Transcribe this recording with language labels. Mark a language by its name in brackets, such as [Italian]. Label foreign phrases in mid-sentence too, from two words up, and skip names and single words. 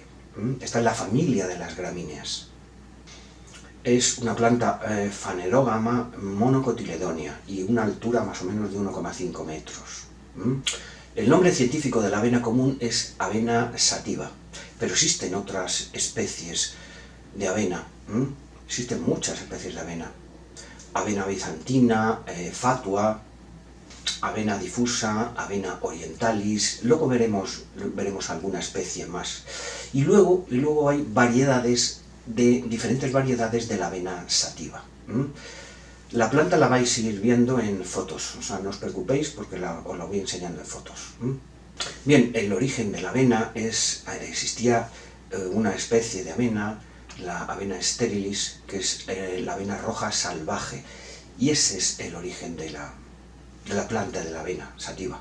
[Spanish] Está en la familia de las gramíneas. Es una planta fanerógama monocotiledonia y una altura más o menos de 1,5 metros. El nombre científico de la avena común es avena sativa, pero existen otras especies de avena. Existen muchas especies de avena. Avena bizantina, fatua, avena difusa, avena orientalis. Luego veremos alguna especie más. Y luego hay diferentes variedades de la avena sativa. La planta la vais a ir viendo en fotos, o sea, no os preocupéis porque os la voy enseñando en fotos. Bien, el origen de la avena existía una especie de avena, la avena sterilis, que es la avena roja salvaje, y ese es el origen de la planta de la avena sativa.